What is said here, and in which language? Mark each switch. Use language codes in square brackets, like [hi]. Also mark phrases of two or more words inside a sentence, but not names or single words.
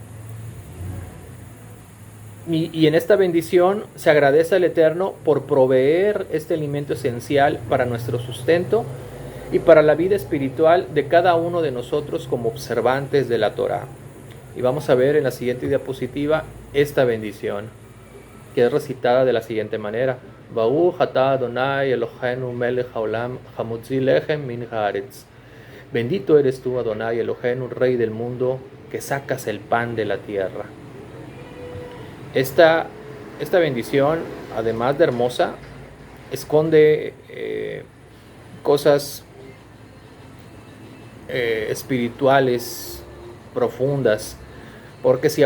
[es] Y en esta bendición se agradece al Eterno por proveer este alimento esencial para nuestro sustento y para la vida espiritual de cada uno de nosotros como observantes de la Torá. Y vamos a ver en la siguiente diapositiva esta bendición, que es recitada de la siguiente manera: [he] ברוך אתה אדני אלהינו מלך העולם המוציא לחם מן הארץ. [es] Bendito eres tú, [he] אדני אלהינו, [es] Rey del mundo, que sacas el pan de la tierra. Esta bendición, además de hermosa, esconde cosas espirituales profundas, porque si